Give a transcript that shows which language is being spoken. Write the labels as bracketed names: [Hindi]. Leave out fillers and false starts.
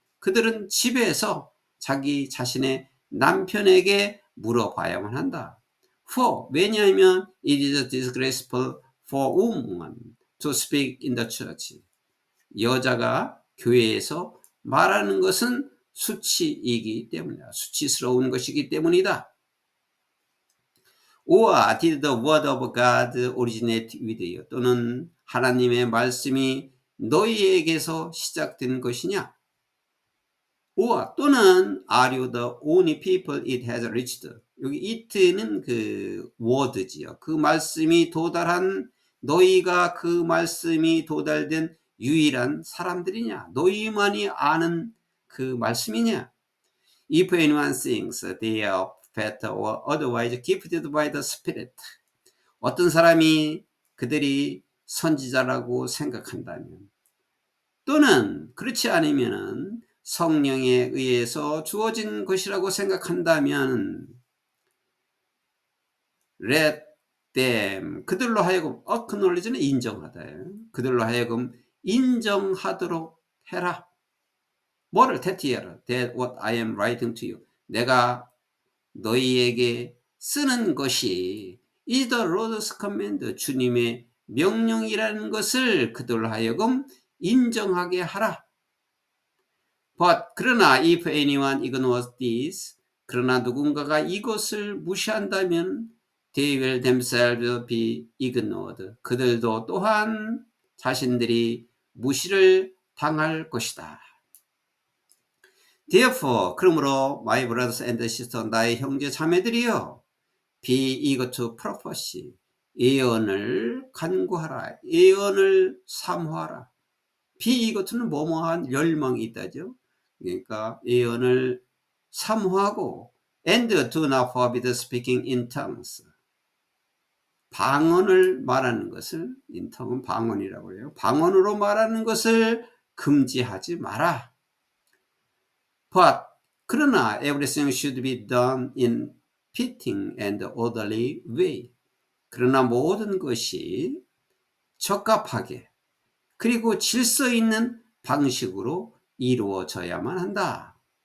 [Korean] 그들은 집에서 자기 자신의 남편에게 물어봐야만 한다. [English] For, [Korean] 왜냐하면 [English] it is disgraceful for women to speak in the church. [Korean] 여자가 교회에서 말하는 것은 수치이기 때문이다. 수치스러운 것이기 때문이다. [English] Or did the word of God originate with you? [Korean] 또는 하나님의 말씀이 너희에게서 시작된 것이냐? [English] Or 또는 are you the only people it has reached? [Korean] 여기 it는 그 word지요. 그 말씀이 도달한 너희가 그 말씀이 도달된 유일한 사람들이냐? 너희만이 아는 그 말씀이냐? [English] If anyone thinks they are better or otherwise gifted by the Spirit. [Korean] 어떤 사람이 그들이 선지자라고 생각한다면 또는 그렇지 않으면 성령에 의해서 주어진 것이라고 생각한다면 [English] let them [Korean] 그들로 하여금 acknowledge는 인정하다. 그들로 하여금 인정하도록 해라. 뭐를 대티해라. [English] That what I am writing to you. [Korean] 내가 너희에게 쓰는 것이 [English] is the Lord's command. [Korean] 주님의 명령이라는 것을 그들로 하여금 인정하게 하라. [English] But 그러나 if anyone ignores this, [Korean] 그러나 누군가가 이것을 무시한다면 [English] they will themselves be ignored. [Korean] 그들도 또한 자신들이 무시를 당할 것이다. [English] Therefore, 그러므로 my brothers and sisters, [Korean] 나의 형제 자매들이여, [English] be eager to prophecy. [Korean] 예언을 간구하라. 예언을 사모하라. [English] be eager to [Korean] 는 뭐뭐한 열망이 있다죠. 그러니까 예언을 사모하고 [English] and do not forbid speaking in tongues. [Korean] 방언을 말하는 것을 in tongue은 방언이라고 해요. 방언으로 말하는 것을 금지하지 마라. [English] But [Korean] 그러나 [English] everything should be done in fitting and orderly way. [Korean] 그러나 모든 것이 적합하게 그리고 질서 있는 방식으로 이루어져야만 한다.